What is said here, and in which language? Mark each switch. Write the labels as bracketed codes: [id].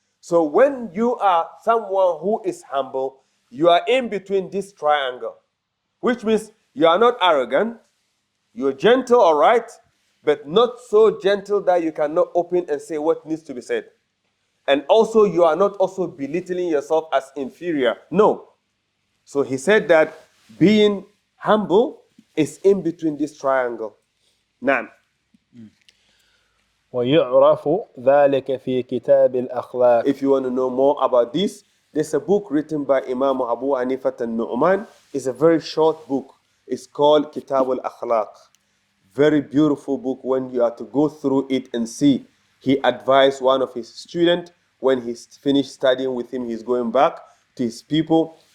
[en] So when you are someone who is humble, you are in between this triangle, which means you are not arrogant, you're gentle, all right, but not so gentle that you cannot open and say what needs to be said. And also you are not also belittling yourself as inferior. No. So he said that being humble is in between this triangle. Now, [ar] ويعرف ذلك في كتاب الأخلاق. [en] if you want to know more about this, there's a book written by Imam Abu Hanifah al-Nu'man. It's a very short book. It's called Kitab al-Akhlaq. Very beautiful book when you are to go through it and see. He advised one of his students when he's finished studying with him, he's going back to his people.